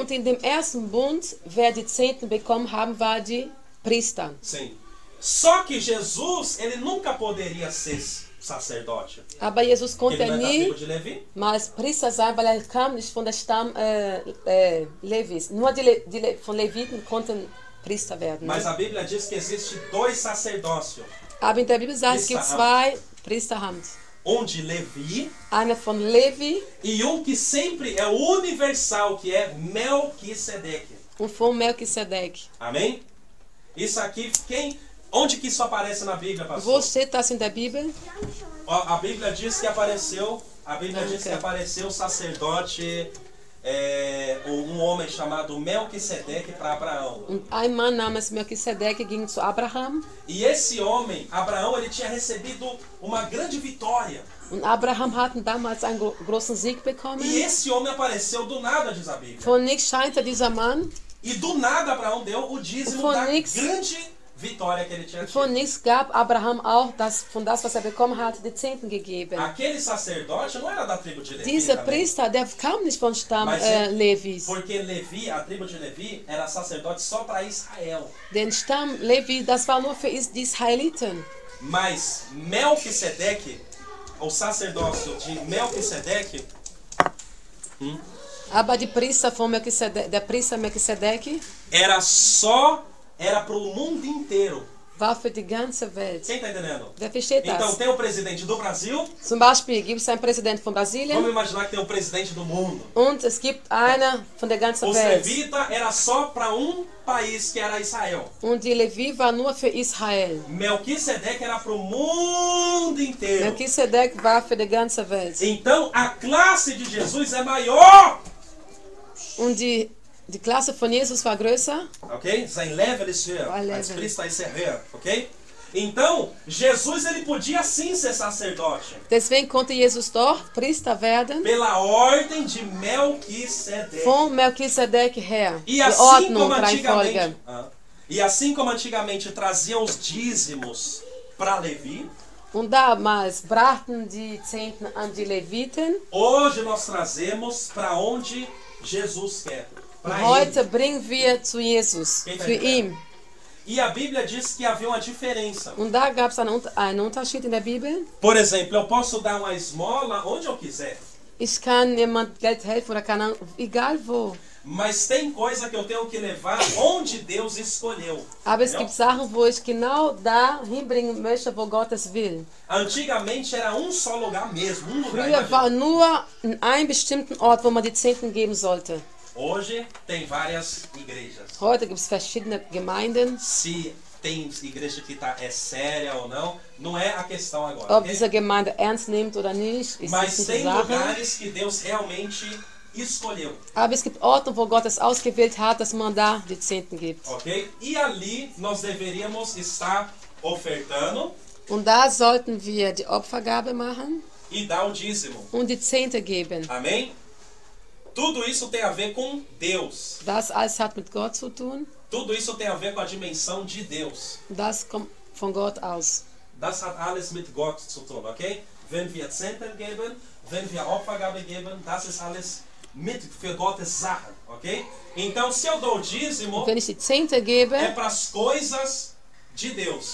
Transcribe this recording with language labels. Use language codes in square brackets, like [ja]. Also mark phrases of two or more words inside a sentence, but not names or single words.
[de] Und in dem ersten Bund, wer die Zehnten bekommen haben, war die Priester. [pt] Sim. Só que Jesus, ele nunca poderia ser sacerdote. [de] Aber Jesus [pt] Porque [de] konnte [pt] ele não é da [de] nie [pt] tribo de Levi. [de] mal Priester sein, weil er kam nicht von der Stamm Levis. Nur von Leviten konnten Priester werden. [pt] Mas [de] Ne? [pt] a Bíblia diz que existe dois sacerdócios. [de] Aber in der Bibel sagt, es gibt zwei Priesteramt. [pt] De Levi [de] Einer von Levi [pt] e que sempre é universal, que é Melquisedeque. [de] und von Melchisedek. [pt] Amém? Isso aqui, onde que isso aparece na Bíblia, [de] Wo [pt] pastor? [de] steht das in der Bibel? [pt] A Bíblia diz que apareceu, o sacerdote, homem chamado Melquisedeque para Abraão. [de] Und ein Mann namens Melchisedek ging zu Abraham. [pt] E esse homem, Abraão, ele tinha recebido uma grande vitória. [de] Und Abraham hat damals einen großen Sieg bekommen. [pt] E esse homem apareceu do nada, diz a Bíblia. [de] Von nichts scheinte dieser Mann. [pt] E do nada Abraão deu o dízimo [de] Von [pt] da [de] nix. [pt] grande vitória que ele tinha tido. [de] Von nichts gab Abraham auch von das, was er bekommen hat, die Zehnten gegeben. [pt] Aquele sacerdote não era da tribo de Levi. [de] Dieser [pt] também. [de] Priester, der kam nicht von Stamm [pt] Mas [de] Levis. [pt] Porque Levi, a tribo de Levi, era sacerdote só para Israel. [de] Den Stamm Levi, das war nur für die Israeliten. [pt] Mas Melquisedeque, o sacerdócio de Melquisedeque, [de] Aber die Priester von Melchisedek, der Priester Melchisedek [pt] era para o mundo inteiro. [de] war für die ganze Welt. [pt] Quem está entendendo? [de] Wer versteht [pt] Então [de] das? [pt] tem o presidente do Brasil, [de] Zum Beispiel gibt es einen Präsidenten von [pt] vamos [de] Brasilien [pt] imaginar que tem o presidente do mundo. [de] und es gibt einer von der ganzen [pt] Os [de] Welt. [pt] levita era só para país que era Israel. [de] Und die Levi war nur für Israel. [pt] Melquisedeque era para o mundo inteiro. [de] Melchisedek war für die ganze Welt. [pt] Então a classe de Jesus é maior. [de] Und die Klasse von Jesus war größer. Ok? Sein Level ist höher. Level. Als Priester ist höher. Ok? [pt] Então, Jesus ele podia sim ser sacerdote. [de] Deswegen konnte Jesus doch Priester werden. [pt] Pela ordem de Melquisedeque. [de] Von Melchisedek her. [pt] E [de] Die [pt] assim [de] Ordnung, [pt] como [de] Reihenfolge. [pt] antigamente, e assim como antigamente traziam os dízimos para Levi, [de] Und damals brachten die Zehnten an die Leviten. [pt] hoje nós trazemos para onde Jesus quer. Para [de] Heute [pt] ele. [de] bringen wir zu Jesus, [pt] Quem tá [de] für [pt] entendendo? [de] ihn. [pt] E a Bíblia diz que havia uma diferença. [de] Und da gab es einen Unterschied in der Bibel. [pt] Por exemplo, eu posso dar uma esmola onde eu quiser. [de] Ich kann jemand Geld helfen oder kann, egal wo. [pt] Mas tem coisa que eu tenho que levar onde Deus escolheu. [de] Aber es [pt] Entendeu? [de] gibt Sachen, wo ich genau da hinbringen möchte, wo Gott es will. [pt] Antigamente era só lugar mesmo, lugar. [de] Früher [pt] imagina. [de] war nur in einem bestimmten Ort, wo man die Zehnten geben sollte. [pt] Hoje tem várias igrejas. [de] Heute gibt es verschiedene Gemeinden. [pt] Se tem igreja que é séria ou não, não é a questão agora. [de] Ob [pt] ok? [de] diese Gemeinde ernst nimmt oder nicht, ist [pt] Mas [de] nicht die [pt] tem [de] Sache. [pt] lugares que Deus realmente escolheu, [de] Aber es gibt Orte, wo Gott es ausgewählt hat, dass man da die Zehnten gibt. [pt] ok? E ali nós deveríamos estar ofertando [de] Und da sollten wir die Opfergabe machen [pt] e dar o dízimo. [de] und die Zehnte geben. [pt] Amém? Tudo isso tem a ver com Deus. [de] Das alles hat mit Gott zu tun. [pt] Tudo isso tem a ver com a dimensão de Deus. [de] Das kommt von Gott aus. Das hat alles mit Gott zu tun, ok? Wenn wir Zehnten geben, wenn wir Opfergabe geben, das ist alles für Gottes Sachen, ok? [pt] Então, se eu dou o dízimo, [de] Wenn ich die Zehnte gebe, [pt] é para as coisas de Deus.